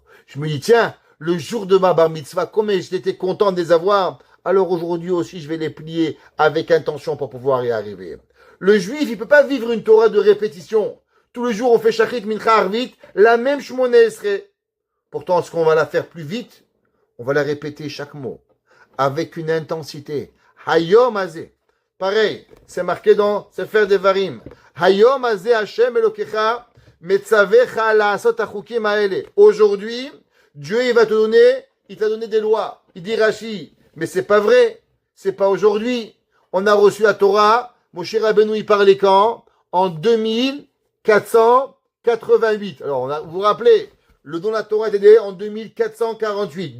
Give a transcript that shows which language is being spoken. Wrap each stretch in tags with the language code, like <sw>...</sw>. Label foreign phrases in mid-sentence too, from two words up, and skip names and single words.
<fr>Je me dis, tiens, le jour de ma</fr> <he>בר מצווה,</he> <fr>combien j'étais content de les avoir, alors aujourd'hui aussi, je vais les plier avec intention pour pouvoir y arriver. Le juif, il peut pas vivre une Torah de répétition. Tous les jours, on fait shachrit, mincha, arvit, la même</fr> <he>שמונה עשרה.</he> <fr>Pourtant, ce qu'on va la faire plus vite, on va la répéter chaque mot, avec une intensité.</fr> <he>היום הזה.</he> <fr>Pareil, c'est marqué dans Sefer Devarim.</fr> <he>היום הזה השם אלוקיך מצווך לעשות החוקים האלה.</he> <fr>Aujourd'hui, Dieu, il t'a donné des lois. Il dit Rashi, mais c'est pas vrai. C'est pas aujourd'hui. On a reçu la Torah. Moshe Rabbeinu, il parlait quand? En 2488. Alors, vous vous rappelez, le don de la Torah était donné en 2448.</fr>